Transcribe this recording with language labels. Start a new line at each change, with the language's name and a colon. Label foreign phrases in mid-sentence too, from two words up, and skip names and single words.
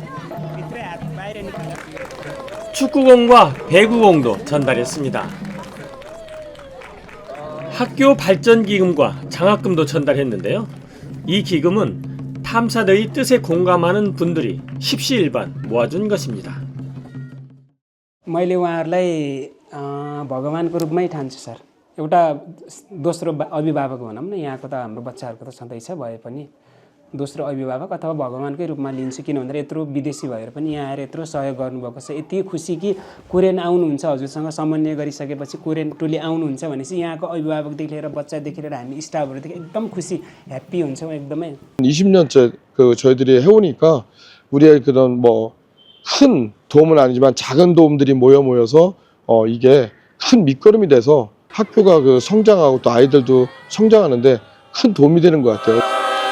Korean: 축구공과 배구공도 전달했습니다. 학교 발전기금과 장학금도 전달했는데요. 이 기금은 탐사대의 뜻에 공감하는 분들이 십시일반 모아준 것입니다.
Nepali: मैले उहाँहरूलाई भगवानको रूपमै ठान्छु सर। एउटा दोस्रो अभिभावक भनौँ न, यहाँको त हाम्रो बच्चाहरूको त छँदैछ भए पनि दोस्रो अभिभावक अथवा भगवानकै रूपमा लिन्छु। किन भन्दा यत्रो विदेशी भएर पनि यहाँ आएर यत्रो सहयोग गर्नुभएको छ। यति खुसी कि कोरियन आउनुहुन्छ, हजुरसँग समन्वय गरिसकेपछि कोरियन टोली आउनुहुन्छ भनेपछि यहाँको अभिभावकदेखि लिएर बच्चादेखि लिएर हामी स्टाफहरूदेखि एकदम खुसी ह्याप्पी हुन्छौँ एकदमै।
Korean: 20년째 저희들이 해오니까 우리의 그런 큰 도움은 아니지만 작은 도움들이 모여서 이게 큰 밑거름이 돼서 학교가 성장하고 또 아이들도 성장하는데 큰 도움이 되는 것 같아요.